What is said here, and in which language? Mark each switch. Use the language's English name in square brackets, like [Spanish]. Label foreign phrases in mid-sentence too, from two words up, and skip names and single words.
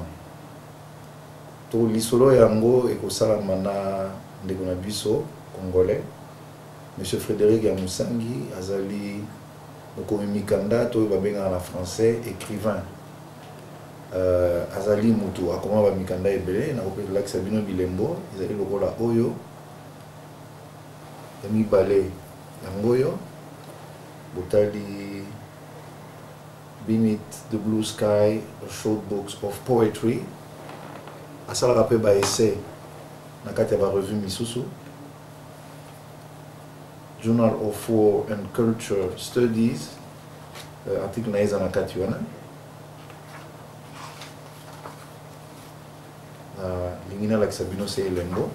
[Lingala] To lisolo yango ekosalama na ndeko na biso congolais monsieur Frédéric Yamusangi azali mokomi mikanda to babenga na [French] français écrivain [Lingala] azali mutu akoma ba mikanda ebele na kopela lakisa bino bilembo ezali lokola oyo ya mibale yango yo botali Beneath the Blue Sky, [English] a short books of poetry. [Lingala] Asala rappel ba essai na kati ya ba revue misusu. Journal of War and Culture Studies, article na eza na kati wana. Lingina lakisa bino se elengo.